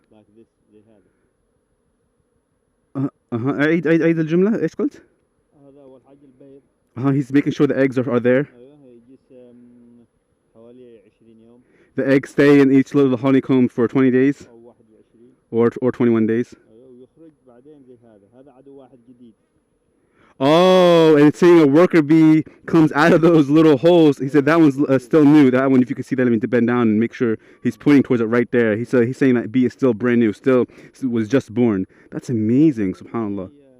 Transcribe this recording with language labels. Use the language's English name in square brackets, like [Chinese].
[English] like this [Arabic] زي هذا. عيد الجملة. ايش قلت؟ هذا أول حاجة البيض. [English] He's making sure the eggs are there. [Arabic] أيوه يجلس حوالي 20 يوم. [English] The eggs stay in each little honeycomb for 20 days [Arabic] أو 21. [English] or 21 days. [Arabic] أيوه ويخرج بعدين زي هذا عدو واحد جديد. [English] Oh, and it's saying a worker bee comes out of those little holes. He said that one's still new. That one, if you can see that, I mean, to bend down and make sure he's pointing towards it right there. He's saying that bee is still brand new, still was just born. That's amazing, subhanAllah.